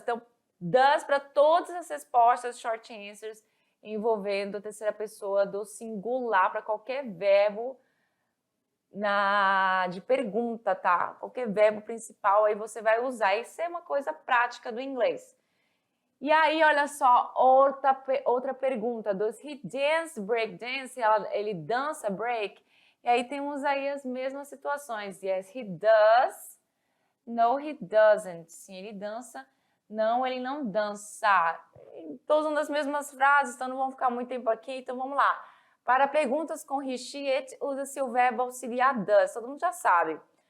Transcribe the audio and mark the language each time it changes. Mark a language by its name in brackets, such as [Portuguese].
[Portuguese] Então, does para todas as respostas, short answers, envolvendo a terceira pessoa do singular para qualquer verbo de pergunta, tá? Qualquer verbo principal aí você vai usar. Isso é uma coisa prática do inglês. E aí, olha só, outra pergunta. [English] Does he dance break dance? [Portuguese] Ele dança break? E aí temos aí as mesmas situações. [English] Yes, he does. No, he doesn't. [Portuguese] Sim, ele dança. Não, ele não dança. Estou usando as mesmas frases, então não vamos ficar muito tempo aqui. Então vamos lá. Para perguntas com he, she, it, usa-se o verbo auxiliar does. Todo mundo já sabe.